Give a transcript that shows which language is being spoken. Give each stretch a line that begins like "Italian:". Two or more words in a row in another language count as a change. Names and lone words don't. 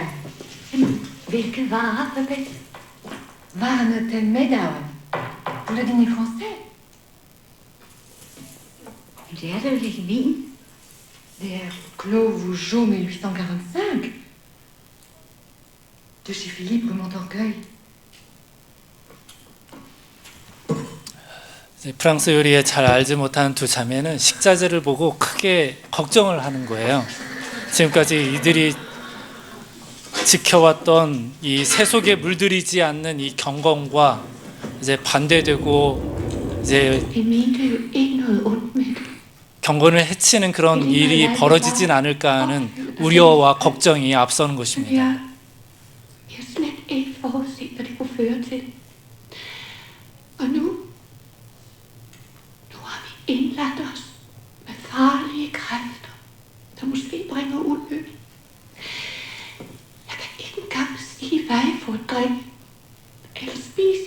Danish: Hvilke varer, Babette? Varerne til middagen.
French: Pour le dîner français.
Danish: Det er da jo lidt vin. Det er Clos Vougeot 1845.
French: De chez Philippe Montorgueil.
Korean: 프랑스 요리에 잘 알지 못하는 두 자매는 식자재를 보고 크게 걱정을 하는 거예요. 지금까지 이들이 지켜왔던 이 새 속에 물들이지 않는 이 경건과 이제 반대되고 이제 경건을 해치는 그런 일이 벌어지진 않을까 하는 우려와 걱정이 앞서는 것입니다.
Danish: Indladt os med farlige kræfter, der måske bringer ulykke. Jeg kan ikke engang sige, hvad jeg får at drikke eller spise.